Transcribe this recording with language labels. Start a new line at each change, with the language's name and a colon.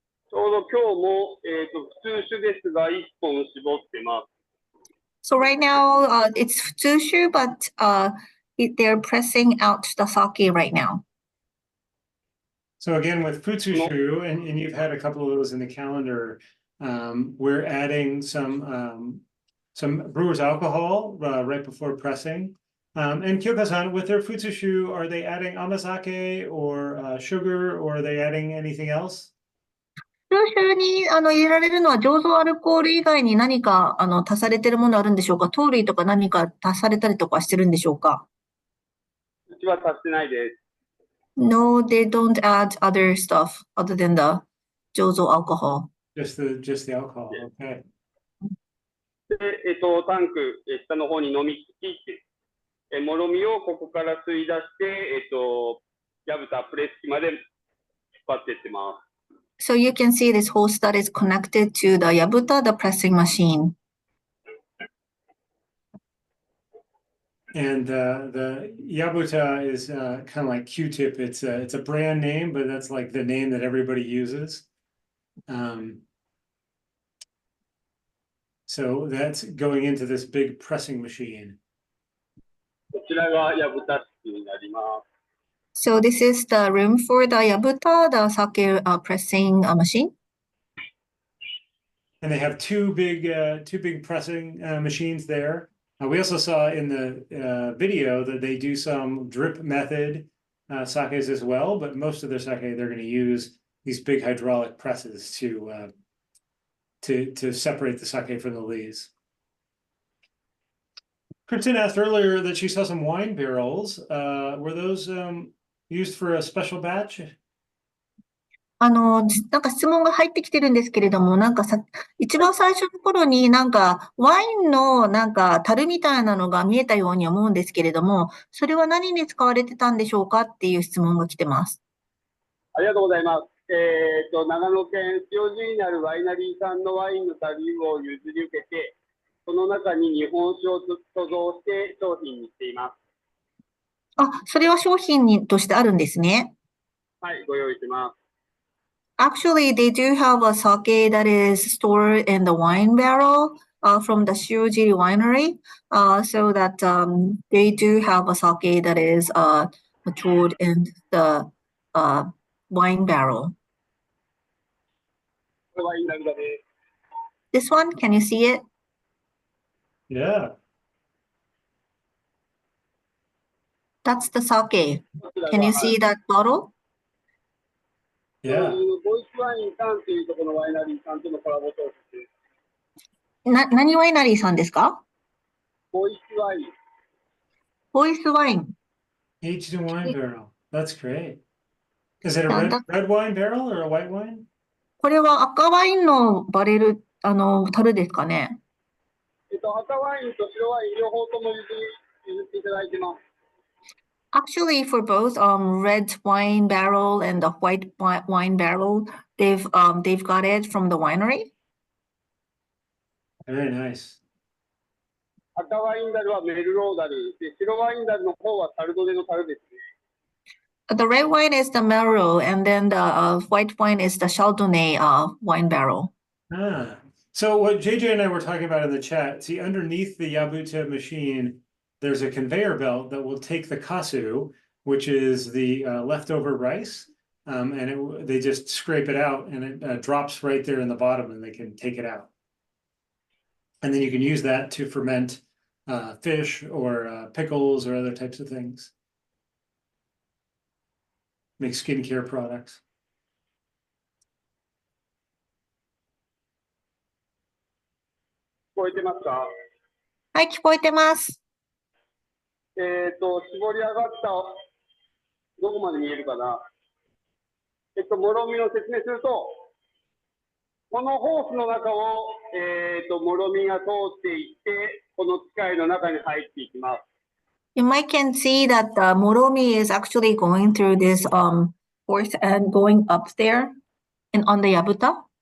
Japanese: ちょうど今日も、普通種ですが、1本絞ってます。
English: So right now, it's Futsushu, but they're pressing out the sake right now. So again, with Futsushu, and you've had a couple of those in the calendar, we're adding some brewer's alcohol right before pressing. And Kyoka-san, with their Futsushu, are they adding amazake or sugar, or are they adding anything else?
Japanese: Futsushuに入れられるのは醸造アルコール以外に何か足されているものあるんでしょうか？糖類とか何か足されたりとかしてるんでしょうか？うちは足してないです。
English: No, they don't add other stuff other than the 醸造 alcohol. Just the alcohol. Okay.
Japanese: で、タンク、下の方に飲み切って、もろみをここから吸い出して、ヤブタプレス機まで引っ張っていってます。
English: So you can see this hose that is connected to the yabuta, the pressing machine. And the Yabuta is kind of like Q-tip. It's a brand name, but that's like the name that everybody uses. So that's going into this big pressing machine.
Japanese: こちらがヤブタ室になります。
English: So this is the room for the yabuta, the sake pressing machine. And they have two big pressing machines there. We also saw in the video that they do some drip method sakes as well, but most of their sake they're going to use these big hydraulic presses to separate the sake from the lees. Kristen asked earlier that she saw some wine barrels. Were those used for a special batch?
Japanese: なんか質問が入ってきてるんですけれども、一番最初の頃にワインの樽みたいなのが見えたように思うんですけれども、それは何に使われてたんでしょうかっていう質問が来てます。ありがとうございます。長野県塩尻にあるワイナリーさんのワインの樽を譲り受けて、その中に日本酒を貯蔵して商品にしています。それは商品としてあるんですね。はい、ご用意します。
English: Actually, they do have a sake that is stored in the wine barrel from the Shiojiri winery, so that they do have a sake that is matured in the wine barrel.
Japanese: これワイン樽です。
English: This one, can you see it? Yeah. That's the sake. Can you see that bottle? Yeah.
Japanese: ボイスワインさんというところのワイナリーさんとのコラボ商品です。何ワイナリーさんですか？ボイスワイン。ボイスワイン。
English: Aged in wine barrel. That's great. Is it a red wine barrel or a white wine?
Japanese: これは赤ワインのバレル、樽ですかね。赤ワインと白ワイン両方とも譲っていただいてます。
English: Actually, for both red wine barrel and the white wine barrel, they've got it from the winery. Very nice.
Japanese: 赤ワイン樽はメルローダルで、白ワイン樽の方はサルドネの樽ですね。
English: The red wine is the Merlot, and then the white wine is the Chardonnay wine barrel. So what JJ and I were talking about in the chat, see underneath the Yabuta machine, there's a conveyor belt that will take the kasu, which is the leftover rice, and they just scrape it out, and it drops right there in the bottom, and they can take it out. And then you can use that to ferment fish or pickles or other types of things. Make skincare products.
Japanese: 聞こえてますか？はい、聞こえてます。絞り上がった、どこまで見えるかな。もろみを説明すると、このホースの中を、もろみが通っていって、この機械の中に入っていきます。
English: You might can see that the moromi is actually going through this force and going up there and on the yabuta.